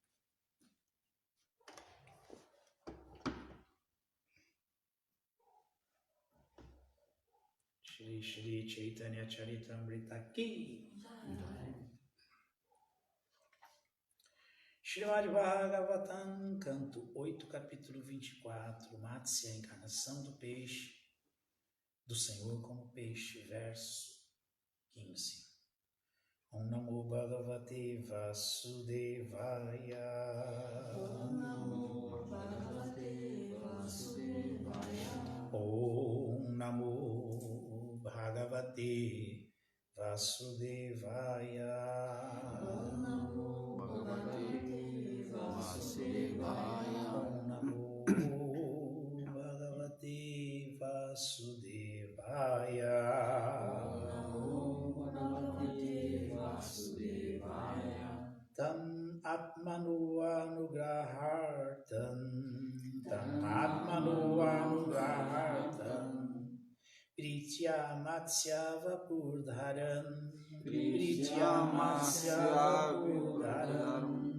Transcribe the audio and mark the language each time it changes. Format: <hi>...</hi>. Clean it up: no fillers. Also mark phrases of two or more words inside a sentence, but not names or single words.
<pt>Shri Shri Chaitanya Charitamrita Ki. Srimad Bhagavatam, canto 8, capítulo 24, Matsya, a encarnação do peixe, do Senhor como peixe, verso 15.</pt> <sa>Om Namo Bhagavate Vasudevaya. Om Namo Bhagavate Vasudevaya. Om Namo Bhagavate Vasudevaya. Om Namo Bhagavate Vasudevaya. Om Namo Namo Bhagavate Vasudevaya. Tam Atmanu Anugrahartam. Tam Atmanu Anugrahartam. Pritya Matsya Vapurdharam. Pritya Matsya Vapurdharam.</sa>